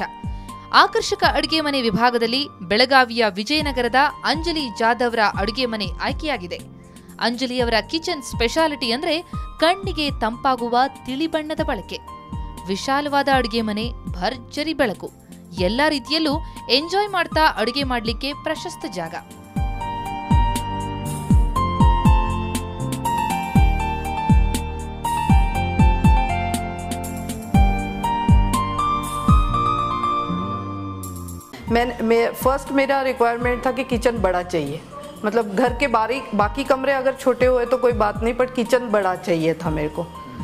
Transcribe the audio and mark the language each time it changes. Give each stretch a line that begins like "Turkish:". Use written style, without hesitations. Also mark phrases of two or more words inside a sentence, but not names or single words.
Kannada: ಆಕರ್ಷಕ ಅಡುಗೆ ಮನೆ ವಿಭಾಗದಲ್ಲಿ ಬೆಳಗಾವಿಯ ವಿಜಯನಗರದ ಅಂಜಲಿ ಜಾಧವ್ರ ಅಡುಗೆ ಮನೆ ಆಯ್ಕೆಯಾಗಿದೆ. ಅಂಜಲಿಯವರ
English: kitchen speciality
Kannada: ಅಂದ್ರೆ ಕಣ್ಣಿಗೆ ತಂಪಾಗುವ ತಿಳಿ ಬಣ್ಣದ ಬಳಕೆ. ವಿಶಾಲವಾದ ಅಡುಗೆ ಮನೆ, ಭರ್ಜರಿ ಬೆಳಕು, ಎಲ್ಲಾ ರೀತಿಯಲ್ಲೂ ಎಂಜಾಯ್ ಮಾಡ್ತಾ ಅಡುಗೆ ಮಾಡ್ಲಿಕ್ಕೆ ಪ್ರಶಸ್ತ ಜಾಗ.
Hindi: फर्स्ट मेरा रिक्वायरमेंट था कि किचन बड़ा चाहिए, मतलब घर के बाकी कमरे अगर छोटे हुए तो कोई बात नहीं, बट किचन बड़ा चाहिए था मेरे को।